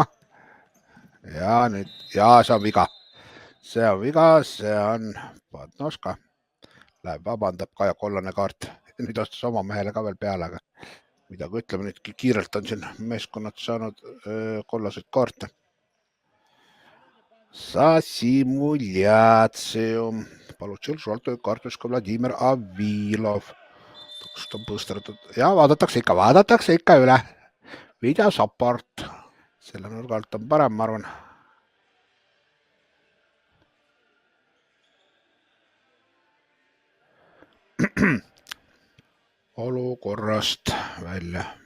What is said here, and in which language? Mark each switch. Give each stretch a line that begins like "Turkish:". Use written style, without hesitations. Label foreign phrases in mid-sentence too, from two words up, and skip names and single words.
Estonian: Ja nüüd, ja see on viga. See on Padnoška. Läheb vabandab ka ja kollane kaart. Nüüd ostas oma mehele ka veel peale, aga midagi ütleme nüüd kiirelt on siin meeskonnad saanud kollaseid kaarte.
Russian: За симуляцию получил желтую карточку Vladimir Avilov.
Estonian: Ja vaadatakse ikka üle.
English: Video support.
Estonian: Selle nurgalt on parem, ma arvan. Olukorrast välja.